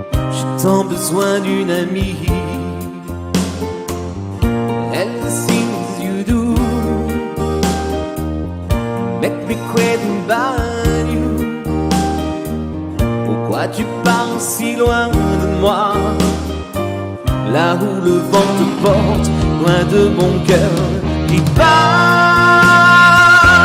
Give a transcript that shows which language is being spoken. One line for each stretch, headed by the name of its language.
French: J'ai tant besoin d'une amie.
English: And the things you do make me crazy about you.
French: Pourquoi tu parles si loin de moi? Là où le vent te porte, loin de mon cœur qui bat.